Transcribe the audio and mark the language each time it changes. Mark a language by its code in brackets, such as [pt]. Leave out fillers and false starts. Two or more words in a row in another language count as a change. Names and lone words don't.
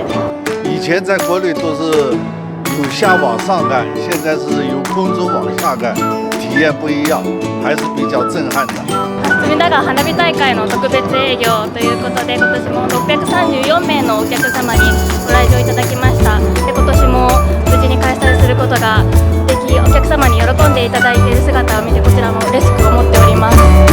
[zh] 以前在国内都是由下往上看，现在是由空中往下看，体验不一样，还是比较震撼的。 [ja] 隅田川花火大会の特別営業ということで、今年も634名のお客様にご来場いただきました。で、今年も無事に開催することができ、お客様に喜んでいただいている姿を見てこちらも嬉しく思っております。